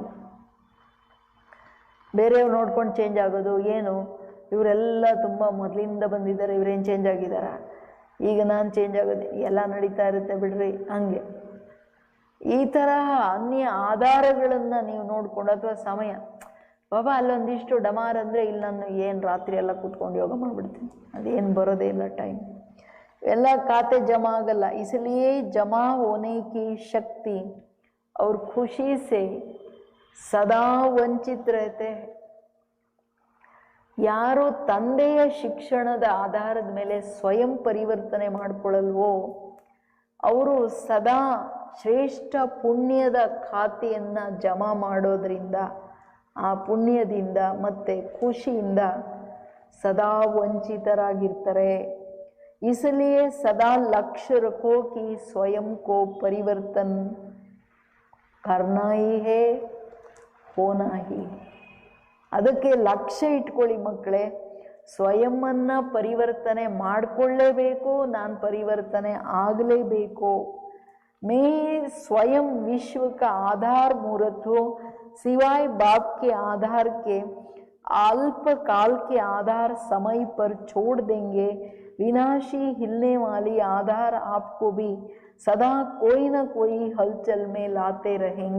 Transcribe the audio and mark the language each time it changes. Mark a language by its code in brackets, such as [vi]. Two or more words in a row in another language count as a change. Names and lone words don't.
[kn] ಬೇರೆಯವ್ರು ನೋಡ್ಕೊಂಡು ಚೇಂಜ್ ಆಗೋದು ಏನು, ಇವರೆಲ್ಲ ತುಂಬ ಮೊದಲಿಂದ ಬಂದಿದ್ದಾರೆ, ಇವರೇನು ಚೇಂಜ್ ಆಗಿದ್ದಾರೆ, ಈಗ ನಾನು ಚೇಂಜ್ ಆಗೋದು, ಎಲ್ಲ ನಡೀತಾ ಇರುತ್ತೆ ಬಿಡ್ರಿ. ಹಂಗೆ ಈ ತರಹ ಅನ್ಯ ಆಧಾರಗಳನ್ನು ನೀವು ನೋಡ್ಕೊಂಡು, ಅಥವಾ ಸಮಯ ಬಾಬಾ ಅಲ್ಲೊಂದಿಷ್ಟು ಡಮಾರ್ ಅಂದರೆ ಇಲ್ಲಿ ನಾನು ಏನು ರಾತ್ರಿ ಎಲ್ಲ ಕೂತ್ಕೊಂಡು ಯೋಗ ಮಾಡಿಬಿಡ್ತೀನಿ, ಅದೇನು ಬರೋದೇ ಇಲ್ಲ ಟೈಮ್, ಎಲ್ಲ ಖಾತೆ ಜಮಾ ಆಗಲ್ಲ. [hi] इसलिए जमा होने की शक्ति और खुशी से सदा वंचित रहते हैं. [kn] ಯಾರು ತಂದೆಯ ಶಿಕ್ಷಣದ ಆಧಾರದ ಮೇಲೆ ಸ್ವಯಂ ಪರಿವರ್ತನೆ ಮಾಡಿಕೊಳ್ಳಲ್ವೋ ಅವರು ಸದಾ ಶ್ರೇಷ್ಠ ಪುಣ್ಯದ ಖಾತೆಯನ್ನು ಜಮಾ ಮಾಡೋದ್ರಿಂದ, ಆ ಪುಣ್ಯದಿಂದ ಮತ್ತು ಖುಷಿಯಿಂದ ಸದಾ ವಂಚಿತರಾಗಿರ್ತಾರೆ. [hi] इसलिए सदा लक्ष्य रखो कि स्वयं को परिवर्तन करना ही है, होना ही है. [kn] ಅದಕ್ಕೆ ಲಕ್ಷ್ಯ ಇಟ್ಕೊಳ್ಳಿ ಮಕ್ಕಳೇ, ಸ್ವಯಂವನ್ನು ಪರಿವರ್ತನೆ ಮಾಡಿಕೊಳ್ಳೇಬೇಕು, ನಾನು ಪರಿವರ್ತನೆ ಆಗಲೇಬೇಕು. [hi] मैं स्वयं विश्व का आधार मूर्त हूँ, सिवाय बाप के आधार के अल्प काल के आधार समय पर छोड़ देंगे। विनाशी हिलने वाली आधार आपको भी सदा कोई ना कोई हलचल में लाते रहेंगे।